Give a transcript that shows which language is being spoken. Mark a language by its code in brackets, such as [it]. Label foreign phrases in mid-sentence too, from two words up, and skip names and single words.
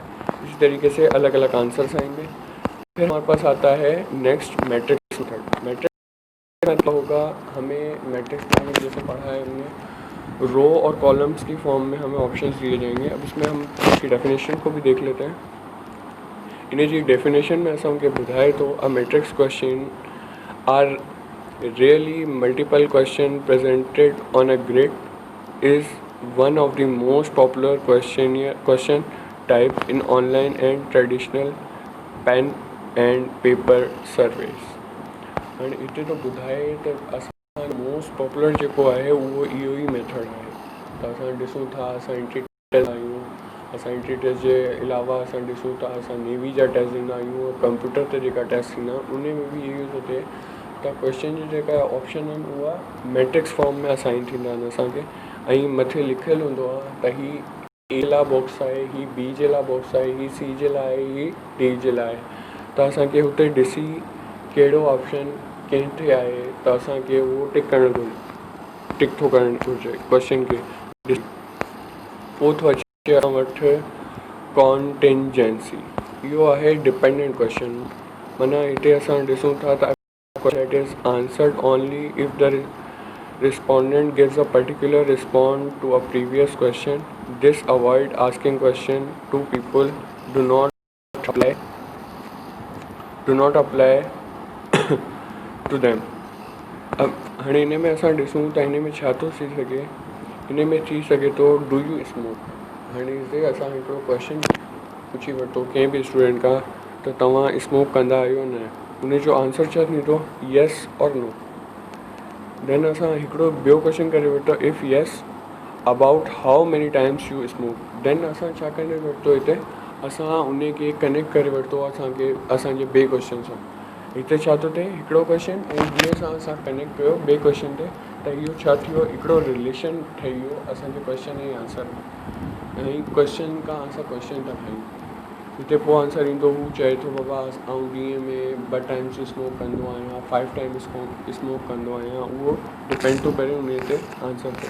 [hi] इसी तरीके से अलग अलग आंसर्स आएंगे। फिर हमारे पास आता है नेक्स्ट मैट्रिक्स मेथड। मैट्रिक्स मतलब होगा, हमें मैट्रिक्स में जैसे पढ़ा है हमने, रो और कॉलम्स की फॉर्म में हमें ऑप्शंस दिए जाएंगे। अब इसमें हम इसकी डेफिनेशन को भी देख लेते हैं। [sd] इन्हें जी डेफिनेशन में असां खे ॿुधाए तो [en] A matrix question are really multiple question presented on a grid is one of the most popular question type in online and traditional pen and paper surveys. [sd] and इते तो ॿुधाए त असां [en] most popular [sd] जेको आहे उहो इहो ई मेथड आहे। त असां ॾिसूं था, असां [en] entry test [sd] आहियूं, असां [en] entry test [sd] जे अलावा असां ॾिसूं था असां नेवी जा टेस्ट ॾींदा आहियूं, कंप्यूटर ते जेका टेस्ट थींदा उन में बि इहो थो थिए त क्वेश्चन जी जेका ऑप्शन आहिनि उहा [en] matrix form [sd] में असाइन थींदा आहिनि असांखे, ऐं मथे लिखियलु हूंदो आहे त ही ए लाइ बॉक्स आहे, ही बी जे लाइ बॉक्स आहे, ही सी जे लाइ आहे, ही डी जे लाइ आहे। त असांखे हुते ॾिसी कहिड़ो ऑप्शन किथे आहे त असांखे उहो टिक थो करणु घुरिजे क्वेश्चन खे। पोइ थो अचे असां वटि कॉन्टिंजेंसी, इहो आहे [en] dependent question. [sd] माना हिते असां ॾिसूं था त [en] that is answered only if the respondent gives a particular response to a previous question. This avoid asking question to people do not apply to them। [sd] अब हाणे हिन में असां ॾिसूं त हिन में छा थो थी सघे, हिन में थी सघे थो [en] do you smoke. [sd] हाणे हिते असां हिकिड़ो क्वेश्चन पुछी वरितो कंहिं बि स्टूडेंट खां त तव्हां स्मोक कंदा आहियो न, उन जो आंसर छा थींदो, [hi] येस और नो। [sd] देन असां हिकिड़ो ॿियो क्वेश्चन करे वरितो, [en] If yes about how many times you smoke. [sd] देन असां छा करे वरितो, हिते असां उन खे कनेक्ट करे वरितो असांजे ॿिए क्वेश्चन सां। हिते छा थो थिए, हिकिड़ो क्वेश्चन ऐं ॿिए सां असां कनेक्ट कयो ॿिए क्वेश्चन ते, त इहो छा थी वियो, हिकिड़ो रिलेशन ठही वियो असांजे क्वेश्चन ऐं आंसर में। ऐं क्वेश्चन खां असां क्वेश्चन था ठाहियूं। हिते पोइ आंसर ईंदो, हू चए थो बाबा आउं ॾींहं में 2 [en] times smoke [sd] कंदो आहियां, 5 [en] times smoke [sd] कंदो आहियां, उहो डिपेंड थो करे उन ते आंसर ते।